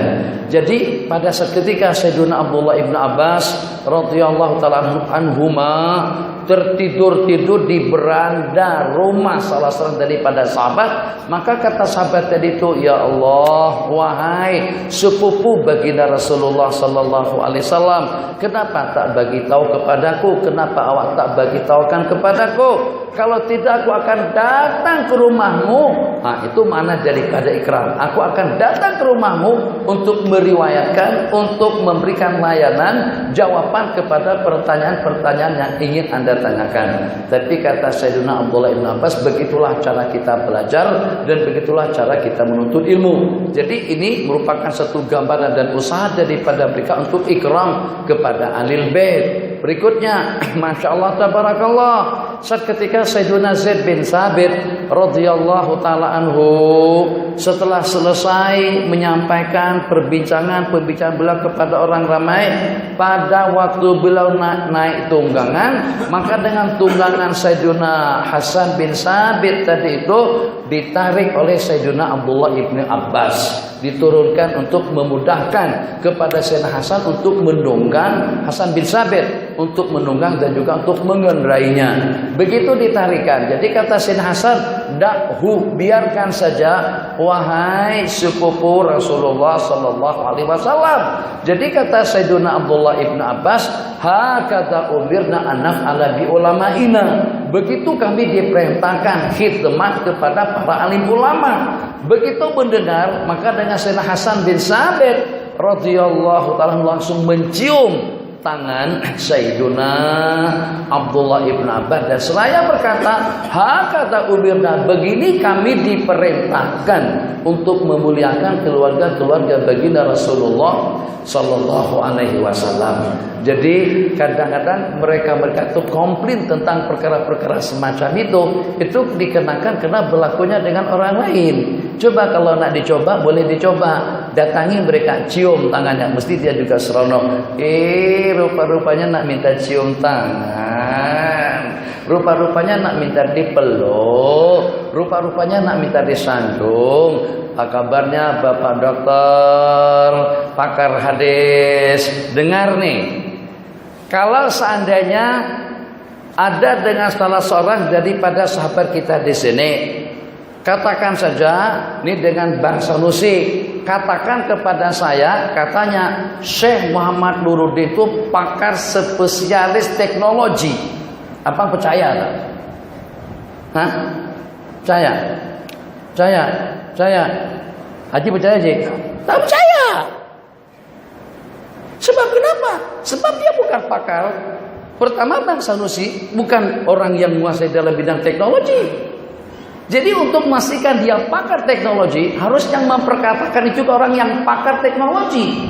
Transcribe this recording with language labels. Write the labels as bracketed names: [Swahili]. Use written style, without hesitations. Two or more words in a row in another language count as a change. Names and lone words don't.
[Malay] Jadi pada seketika Sayyidina Abdullah ibn Abbas [Arabic] رضي الله تعالى عنهما [Malay] tertidur-tidur di beranda rumah salah seorang daripada sahabat, maka kata sahabat tadi itu, ya Allah, wahai sepupu baginda Rasulullah [Arabic] صلى الله عليه وسلم, [Malay] kenapa tak bagi tahu kepadaku? Kenapa awak tak bagi tahukan kepadaku? Kalau tidak aku akan datang ke rumahmu. Nah, itu makna daripada ikrar. Aku akan datang ke rumahmu untuk meriwayatkan, untuk memberikan layanan jawaban kepada pertanyaan-pertanyaan yang ingin Anda tanyakan. Tapi kata Sayyidina Abdullah ibn Abbas, begitulah cara kita belajar dan begitulah cara kita menuntut ilmu. Jadi ini merupakan satu gambaran dan usaha daripada mereka untuk ikram kepada Ahlul Bait. Berikutnya, [Arabic] ما شاء الله تبارك الله, [Malay] saat ketika Sayyidina Zaid bin Sabit [Arabic] رضي الله تعالى عنه [Malay] setelah selesai menyampaikan perbincangan beliau kepada orang ramai, pada waktu beliau naik tunggangan, maka dengan tunggangan Sayyidina Hasan bin Sabit tadi itu ditarik oleh Sayyidina Abdullah ibn Abbas, diturunkan untuk memudahkan kepada Sayyidina Hasan untuk menunggang Hasan bin Sabit, untuk menunggang dan juga untuk mengendarainya. Begitu ditarikan, jadi kata Sayyidina Hasan, dakhu, biarkan saja wahai sepupu Rasulullah [Arabic] صلى الله عليه وسلم. [Malay] Jadi kata Sayyidina Abdullah ibn Abbas, [Arabic] هكذا أمرنا أن نفعل بعلمائنا. [Malay] Begitu kami diperintahkan khidmat kepada para alim ulama. Begitu mendengar, maka dengan Sayyidina Hasan bin Sabit [Arabic] رضي الله تعالى [Malay] langsung mencium tangan Sayyidina Abdullah ibn Abbas dan seraya berkata, [Arabic] هكذا أمرنا, [Malay] begini kami diperintahkan untuk memuliakan keluarga-keluarga baginda Rasulullah [Arabic] صلى الله عليه وسلم. [Malay] Jadi kadang-kadang mereka itu komplain tentang perkara-perkara semacam itu dikenakan karena berlakunya dengan orang lain. Coba kalau nak dicoba, boleh dicoba. Datangi mereka, cium tangannya, mesti dia juga seronok. Rupa-rupanya nak minta cium tangan, rupa-rupanya nak minta dipeluk, rupa-rupanya nak minta disandung. Apa kabarnya Bapak Dokter, pakar hadis? Dengar nih, kalau seandainya ada dengan salah seorang daripada sahabat kita di sini, katakan saja, ini dengan bahasa Nusi, katakan kepada saya, katanya Syekh Muhammad Nuruddin itu pakar spesialis teknologi. Apa percaya tak? Hah? Percaya? Percaya? Percaya? Haji percaya Haji? Tak percaya. Sebab kenapa? Sebab dia bukan pakar. Pertama, Bang Sanusi bukan orang yang menguasai dalam bidang teknologi. Jadi untuk memastikan dia pakar teknologi, harus yang memperkatakan itu orang yang pakar teknologi.